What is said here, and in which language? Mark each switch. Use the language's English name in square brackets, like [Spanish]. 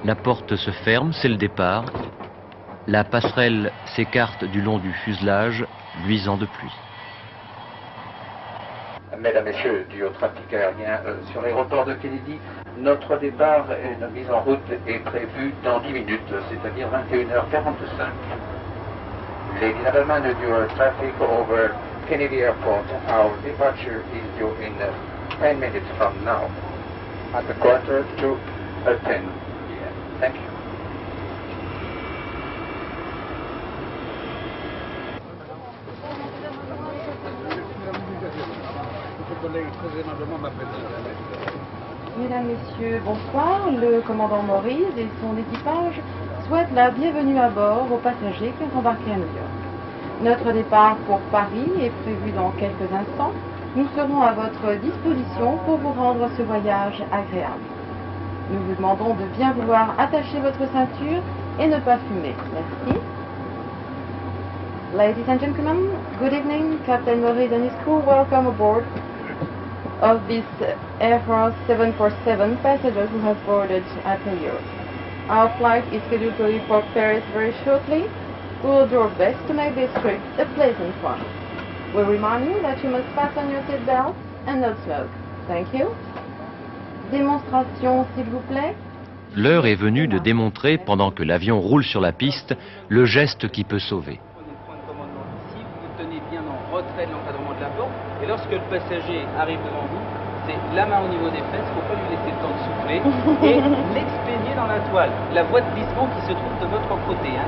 [French] La porte se ferme, c'est le départ. La passerelle s'écarte du long du fuselage, luisant de pluie. Mesdames, Messieurs du haut trafic aérien, sur l'aéroport de Kennedy, notre départ et notre mise en route est prévue dans 10 minutes, c'est-à-dire 21h45. [English] Ladies and gentlemen [French] du haut [English] traffic over Kennedy Airport, our departure is due in 10 minutes from now, at a quarter to 10. Thank you. [French] Mesdames, Messieurs, bonsoir. Le commandant Maurice et son équipage souhaitent la bienvenue à bord aux passagers qui ont embarqué à New York. Notre départ pour Paris est prévu dans quelques instants. Nous serons à votre disposition pour vous rendre ce voyage agréable. Nous vous demandons de bien vouloir attacher votre ceinture et ne pas fumer. Merci. [English] Ladies and gentlemen, good evening. Captain Maurice and his crew welcome aboard of this Air France 747 passengers who have boarded at New York. Our flight is scheduled to leave for Paris very shortly. We will do our best to make this trip a pleasant one. We remind you that you must fasten your seatbelt and not smoke. Thank you. [French] Démonstration, s'il vous plaît. L'heure est venue de démontrer, pendant que l'avion roule sur la piste, le geste qui peut sauver. Vous tenez bien en retrait de l'encadrement de la porte, et lorsque le passager arrive devant vous, c'est la main au niveau des fesses, il ne faut pas lui laisser le temps de souffler, et l'expédier dans la toile, la voie de glissement qui se trouve de votre côté. Hein.